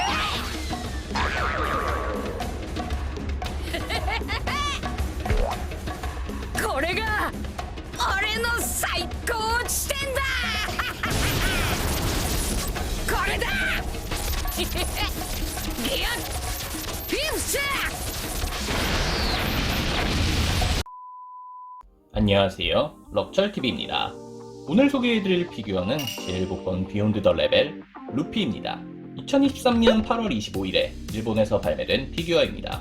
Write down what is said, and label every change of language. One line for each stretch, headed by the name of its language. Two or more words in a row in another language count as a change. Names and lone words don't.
Japanese: これが俺の最高地点だ。これだ。ギュッフィフス。
Korean: 안녕하세요, 럭철TV입니다. 오늘 소개해드릴 피규어는 제1복권 비욘드 더 레벨 루피입니다. 2023년 8월 25일에 일본에서 발매된 피규어입니다.